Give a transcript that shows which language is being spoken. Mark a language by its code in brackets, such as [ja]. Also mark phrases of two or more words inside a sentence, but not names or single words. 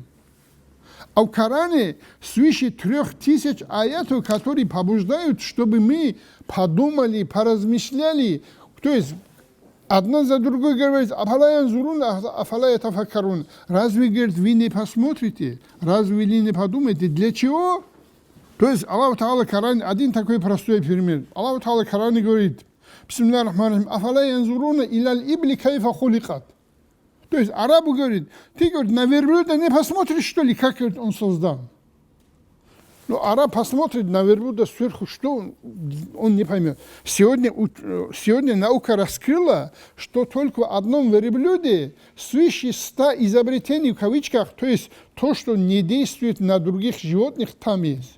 [ru] А в Коране свыше 3000 аятов, которые побуждают, чтобы мы подумали, поразмышляли. То есть одна за другой говорит, разве, говорит, вы не посмотрите, разве вы не подумаете, для чего? То есть Аллах Та'ала Коран, один такой простой пример. Аллах Та'ала Коран говорит, [ar] بسم الله الرحمن الرحيم أفلا ينظرون إلى الإبل كيف خلقت. [ru] То есть арабу говорит, ты, говорит, на верблюда не посмотришь, что ли, как он создан. Но араб посмотрит на верблюда сверху, что он не поймет. Сегодня наука раскрыла, что только в одном верблюде свыше 100 изобретений, в кавычках, то есть то, что не действует на других животных, там есть.